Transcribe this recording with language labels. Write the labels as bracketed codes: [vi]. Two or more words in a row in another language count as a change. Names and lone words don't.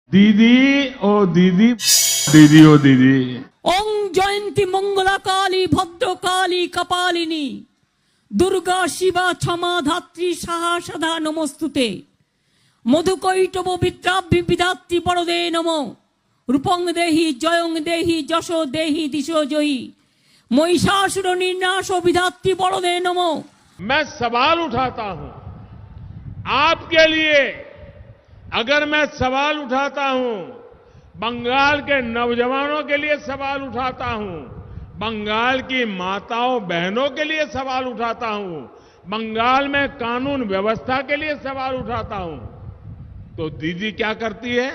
[hi] दीदी ओ दीदी, दीदी ओ दीदी। [sa] ओं जयंती मंगला काली भद्र काली कपालिनी दुर्गा शिवा क्षमा धात्री साहा सदा नमस्तुते मधुकैटव विद्राभ्य विधात्री परदे नमो रूपं देहि जयं देहि जशो देहि दिशो जयी महिषासुर निर्नाश विधात्री परदे नमो। [hi] मैं सवाल उठाता हूं आपके लिए। अगर मैं सवाल उठाता हूं बंगाल के नौजवानों के लिए सवाल उठाता हूं, बंगाल की माताओं बहनों के लिए सवाल उठाता हूं, बंगाल में कानून व्यवस्था के लिए सवाल उठाता हूं, तो दीदी क्या करती है?